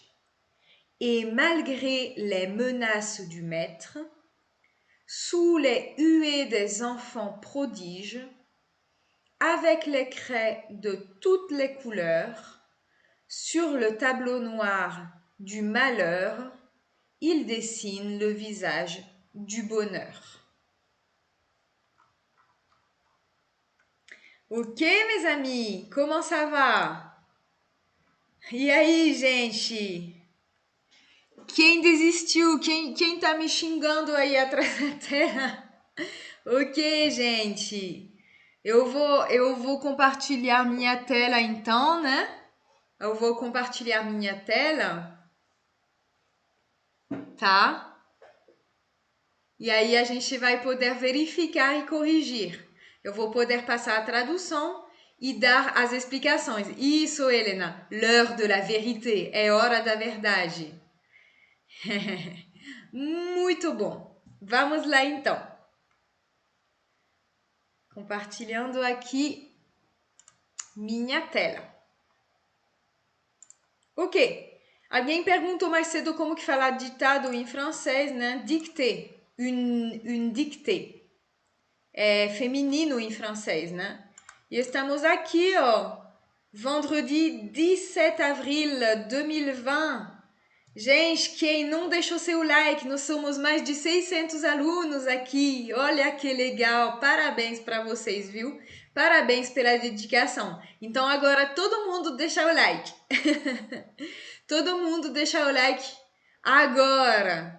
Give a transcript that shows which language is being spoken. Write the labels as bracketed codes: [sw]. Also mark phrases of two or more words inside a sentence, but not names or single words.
[fr] Et malgré les menaces du maître, sous les huées des enfants prodiges, avec les craies de toutes les couleurs, sur le tableau noir du malheur, il dessine le visage du bonheur. Ok, mes amis, comment ça va? [pt] E aí, gente? Quem desistiu? Quem tá me xingando aí atrás da tela? Ok, gente. Eu vou compartilhar minha tela então, né? Eu vou compartilhar minha tela, tá? E aí a gente vai poder verificar e corrigir. Eu vou poder passar a tradução e dar as explicações. Isso, Helena, [fr] l'heure de la vérité, [pt] é hora da verdade. Muito bom. Vamos lá então. Compartilhando aqui minha tela. Ok. Alguém perguntou mais cedo como que falar ditado em francês, né? [fr] Dictée. Une dictée. [pt] É feminino em francês, né? E estamos aqui, ó. [fr] Vendredi 17 avril 2020. [pt] Gente, quem não deixou seu like, nós somos mais de 600 alunos aqui. Olha que legal, parabéns para vocês, viu? Parabéns pela dedicação. Então agora todo mundo deixa o like. Todo mundo deixa o like agora.